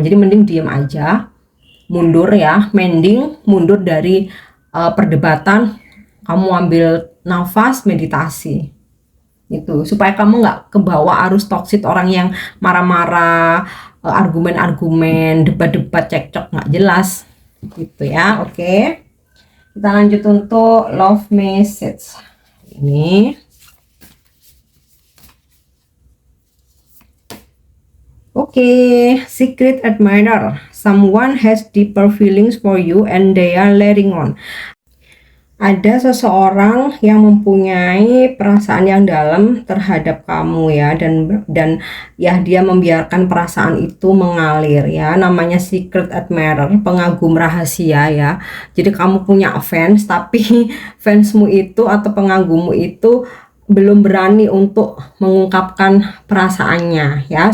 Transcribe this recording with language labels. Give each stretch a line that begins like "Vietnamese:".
Indonesian: Jadi mending diem aja, mundur ya, mending mundur dari perdebatan, kamu ambil nafas, meditasi itu supaya kamu nggak kebawa arus toksik orang yang marah-marah, argumen-argumen, debat-debat, cekcok nggak jelas gitu ya. Oke, kita lanjut untuk love message ini.
English: Oke, secret admirer, someone has deeper feelings for you and they are letting on.
Indonesian: Ada seseorang yang mempunyai perasaan yang dalam terhadap kamu ya, dan ya dia membiarkan perasaan itu mengalir ya, namanya secret admirer, pengagum rahasia ya. Jadi kamu punya fans tapi fansmu itu atau pengagummu itu belum berani untuk mengungkapkan perasaannya ya.